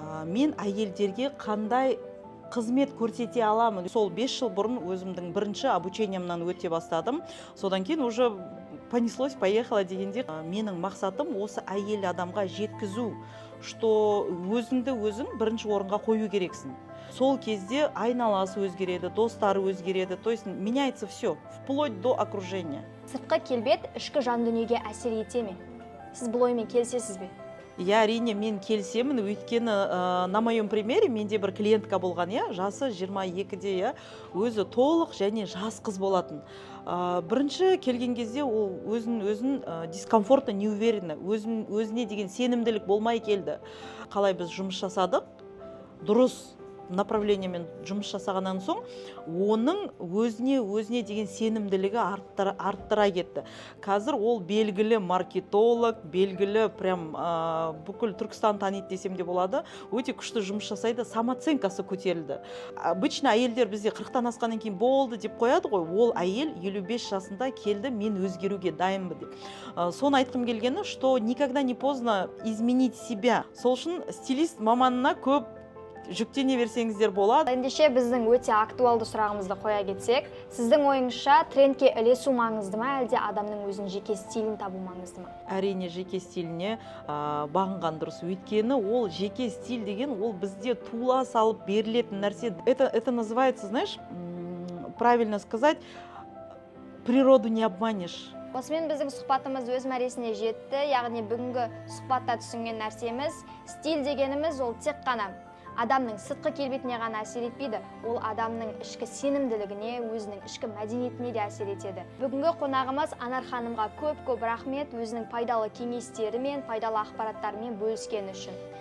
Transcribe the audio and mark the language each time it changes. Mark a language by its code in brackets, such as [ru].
[kk] Мен әйелдерге қандай қызмет көрсете аламын? Сол 5 жыл бұрын өзімдің бірінші обучениемнан өте бастадым. Содан кейін [ru] уже понеслось, поехала [kk] дегенде, менің мақсатым осы әйел адамға жеткізу, что өзіңді өзің бірінші орынға қою керексің. Сол кезде айналасы өзгереді, достары өзгереді, [ru] то есть меняется все, вплоть до окружения. [kk] Сыртқы келбет ішкі жан дүниеге әсер ете ме? Сіз бұл оймен келісесіз бе? Я әрине мен келісемін, өйткені [ru] на моем примере [kk] менде бір клиентка болған, жасы 22-де, өзі толық және жас қыз болатын. Бірінші келген кезде ол өзін [ru] дискомфортно, неуверенно, [kk] өзіне деген сенімділік болмай келді. Қалай біз жұмыс жасадық, дұрыс направлениемен жұмыс жасағаннан соң, оның өзіне деген сенімділігі арттыра кетті. Қазір ол белгілі маркетолог, белгілі прям бүкіл Түркістан таниды десем де болады, өте күшті жұмыс жасайды, самооценкасы көтерілді. Обычно әйелдер бізде 40-тан асқаннан кейін болды деп қояды ғой, ол әйел 55 жасында келді, мен өзгеруге дайынмын деп. Соны айтқым келгені, [ru] что никогда не поздно изменить себя. [kk] Сол үшін стилист маманына көп жүктене берсеңіздер болады. Ендеше біздің өте актуалды сұрағымызды қоя кетсек, сіздің ойыңызша трендке ілесу маңызды ма, әлде адамның өзінің жеке стилін табу маңызды ма? Әрине жеке стиліне бағынған дұрыс. Өйткені ол жеке стиль деген ол бізде тула салып берілетін нәрсе. [ru] Это называется, знаешь, правильно сказать, природу не обманешь. [kk] Осымен біздің сұхбатымыз өз мәресіне жетті. Яғни бүгінгі сұхбатта түсінген нәрсеміз, стиль дегеніміз ол тек қана адамның сыртқы келбетіне ғана әсер етпейді, ол адамның ішкі сенімділігіне, өзінің ішкі мәдениетіне де әсер етеді. Бүгінгі қонағымыз Анар ханымға көп рахмет өзінің пайдалы кеңестері мен пайдалы ақпараттарымен бөліскені үшін.